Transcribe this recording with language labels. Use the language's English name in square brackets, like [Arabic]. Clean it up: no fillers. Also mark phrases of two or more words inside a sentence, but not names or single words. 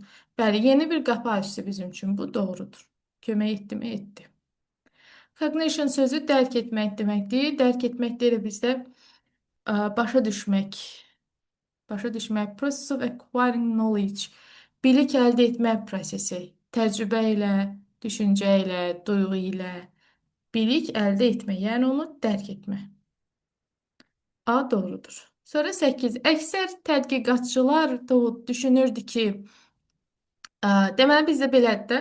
[Azerbaijani] Bəli, yeni bir qapı açdı bizim üçün. Bu doğrudur. Kömək etdimi? Etdi. Cognition sözü dərk etmək deməkdir. Dərk etmək deyil bizdə başa düşmək. Başa düşmək. [English] Process of acquiring knowledge. [Azerbaijani] Bilik əldə etmə prosesi. Təcrübə ilə, düşüncə ilə, duyğu ilə bilik əldə etmək, yəni onu dərk etmək. A doğrudur. Sonra 8. Əksər tədqiqatçılar da düşünürdü ki, deməli bizdə belədir də.